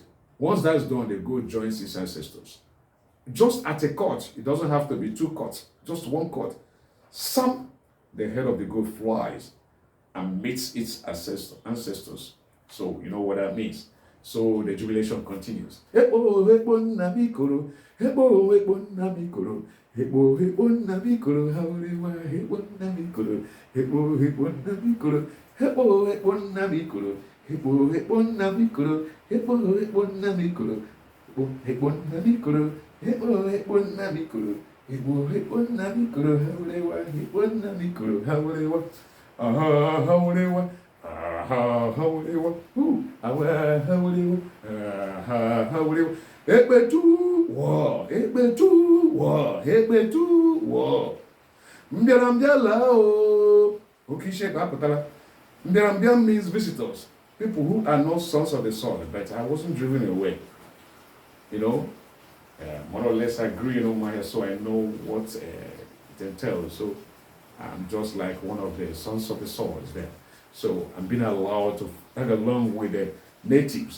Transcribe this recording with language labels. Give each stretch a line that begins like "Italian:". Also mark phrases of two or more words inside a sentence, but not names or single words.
English: Once that's done, the goat joins its ancestors. Just at a cut, it doesn't have to be two cuts, just one cut. The head of the goat flies and meets its ancestors. So you know what that means. So the jubilation continues.
Efik: Hebo hebo namikoro, hebo hebo namikoro, hebo hebo namikoro, hawerewa hebo namikoro, hebo hebo namikoro, hebo hebo namikoro, hebo hebo namikoro, hebo hebo namikoro, hebo namikoro, hebo hebo namikoro, hebo hebo namikoro, hawerewa hebo namikoro, hawerewa, hawerewa. Hawerewa, hawerewa, hawerewa. Ekpe tu wo, ekpe tu wo, ekpe tu wo. Mbiarambiala o, okishe kaputala.
English: Mbiarambia means visitors, people who are not sons of the soil, but I wasn't driven away. You know, more or less I grew in my so I know what it entails. So I'm just like one of the sons of the soil there. So I'm being allowed to tag along with the natives.